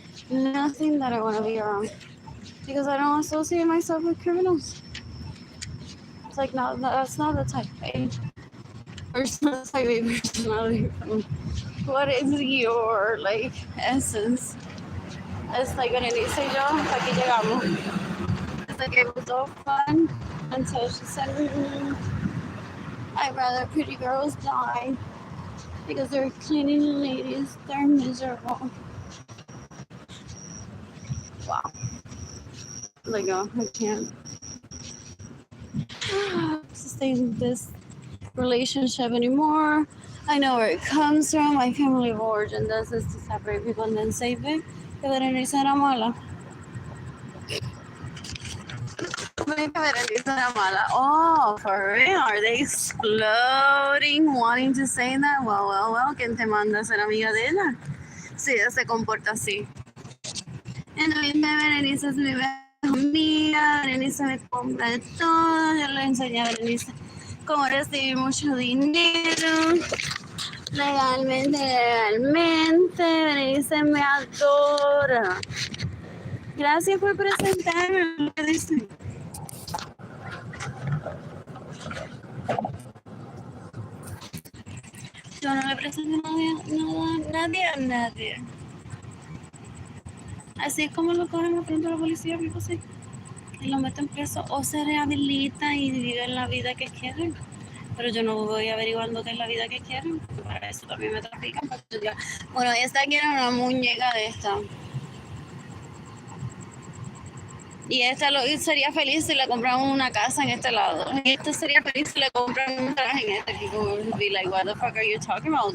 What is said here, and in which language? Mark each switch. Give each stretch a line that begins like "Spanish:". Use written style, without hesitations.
English: Nothing that I want to be around. Because I don't associate myself with criminals. It's like, no, that's not the type A type A personality for me. What is your, like, essence?
Spanish: Es like, Berenice y yo, hasta aquí llegamos.
English: It's like, it was all fun until she said, I'd rather pretty girls die because they're cleaning ladies. They're miserable. Wow. Like, oh, I can't sustain this relationship anymore. I know where it comes from. My family of origin does this to separate people and then save it.
Spanish: Que Berenice era mala. Berenice era mala.
English: Oh, for real? Are they exploding, wanting to say that? Well.
Spanish: ¿Quién te manda a ser amiga de ella? Si ella se comporta así. Entonces, Berenice es mi mejor amiga. Berenice me compra de todo. Yo le enseñé a Berenice cómo recibir mucho dinero. Legalmente, Berenice me adora. Gracias por presentarme. Yo no le presento a nadie. Así es como lo cogen pronto la policía, tipo así. Y lo meten preso o se rehabilita y viven la vida que quieren. Pero yo no voy averiguando qué es la vida que quieren. Para eso también me trafican. Bueno, esta quiere una muñeca de esta. Y esta sería feliz si le compramos una casa en este lado. Y esta sería feliz si le compran un traje en este.
English: People would be like, what the fuck are you talking about?